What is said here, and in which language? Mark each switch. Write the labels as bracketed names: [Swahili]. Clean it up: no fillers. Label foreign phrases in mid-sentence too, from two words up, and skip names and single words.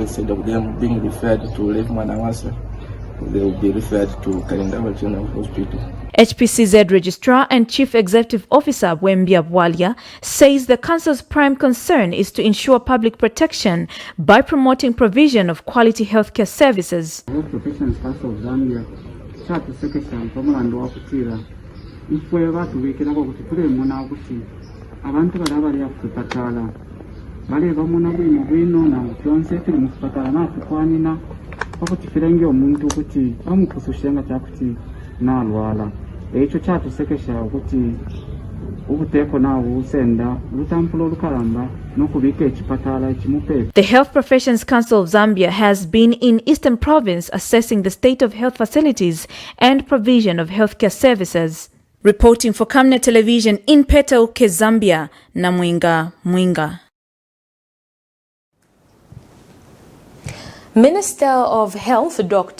[English] Instead of them being referred to Lake Manawasa, they will be referred to Kalinda Walo General Hospital. HPCZ Registrar and Chief Executive Officer Wembia Bwalia says the Council's prime concern is to ensure public protection by promoting provision of quality healthcare services. [Bemba] Health Professions Council of Zambia chatusekesha pamulandu wakutira ifwe vatuvekera kuti tulemona kuti abantu bali abali kuzipatala bali bamuna bwino bwino na kyonse tuli muzipatala natukwanina pakutifira ngyo omuntu kuti amukusushenga kyakuti nalwala ekyo kyatusekesha kuti ubuteko nawo usenda lutampulo olukalamba nokubika ekipatala ekimupepe. [English] The Health Professions Council of Zambia has been in Eastern Province assessing the state of health facilities and provision of healthcare services. Reporting for Camnet Television in Petauke, Zambia, Namwinga Mwinga. Minister of Health Dr.